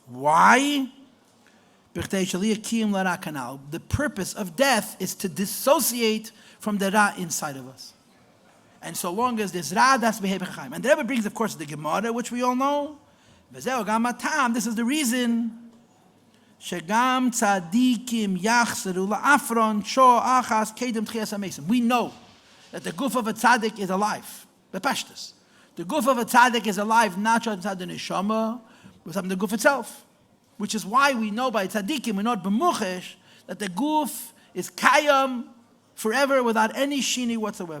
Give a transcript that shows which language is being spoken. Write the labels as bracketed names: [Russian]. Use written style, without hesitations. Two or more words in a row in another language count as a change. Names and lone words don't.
[English] Why? The purpose of death is to dissociate from the Ra inside of us. And so long as there's Ra, that's Behebech Chaim. And the Rebbe brings, of course, the Gemara, which we all know. This is the reason. [Hebrew] שגם צדיקים יחזרו לעפרן שעה אחת קודם תחיית המתים. [English] We know that the guf of a tzaddik is alive. The pashtus. The guf of a tzaddik is alive not just inside the neshama, but inside the guf itself. Which is why we know by tzaddikim, we know b'muchesh, that the guf is kayam forever without any shini whatsoever.